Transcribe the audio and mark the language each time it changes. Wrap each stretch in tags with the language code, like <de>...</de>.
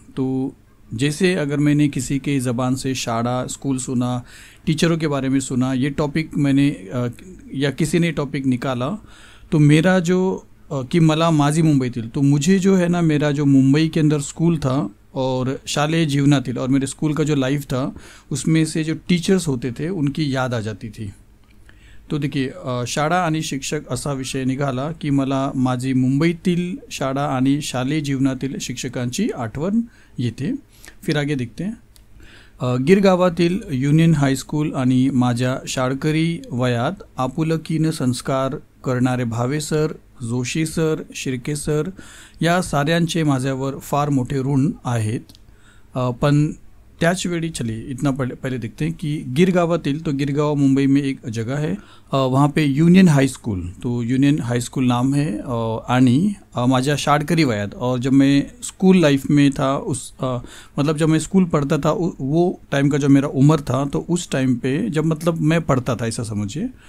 <hi>तो जैसे अगर मैंने किसी के ज़बान से शाळा, स्कूल सुना, टीचरों के बारे में सुना, ये टॉपिक मैंने या किसी ने टॉपिक निकाला, तो मेरा जो कि</hi> <mr>मला माझी मुंबईतील,</mr> <hi>तो मुझे जो है ना, मेरा जो मुंबई के अंदर स्कूल था और</hi> <mr>शालेय जीवनातील</mr> <hi>और मेरे स्कूल का जो लाइफ था, उसमें से जो टीचर्स होते थे उनकी याद आ जाती थी। तो देखिए,</hi> <mr>शाळा आणि शिक्षक असा विषय निघाला की मला माझी मुंबईतील शाळा आणि शालेय जीवनातील शिक्षकांची आठवण येते।</mr> <hi>फिर आगे देखते हैं।</hi> <mr>गिरगावातील युनियन हायस्कूल आणि माझ्या शाळकरी वयात आपुलकीनं संस्कार करणारे Bhave sir, Joshi sir, Shirke sir या साऱ्यांचे माझ्यावर फार मोठे ऋण आहेत। पण त्याच वेळी</mr> <hi>चलिए इतना पहले देखते हैं कि गिरगावातील, तो गिरगांव मुंबई में एक जगह है, वहाँ पे यूनियन हाई स्कूल, तो यूनियन हाई स्कूल नाम है।</hi> <mr>आणि माझ्या शाळकरी वयात,</mr> <hi>और जब मैं स्कूल लाइफ में था मतलब जब मैं स्कूल पढ़ता था वो टाइम का जो मेरा उम्र था, तो उस टाइम पे जब मतलब मैं पढ़ता था, ऐसा समझिए।</hi>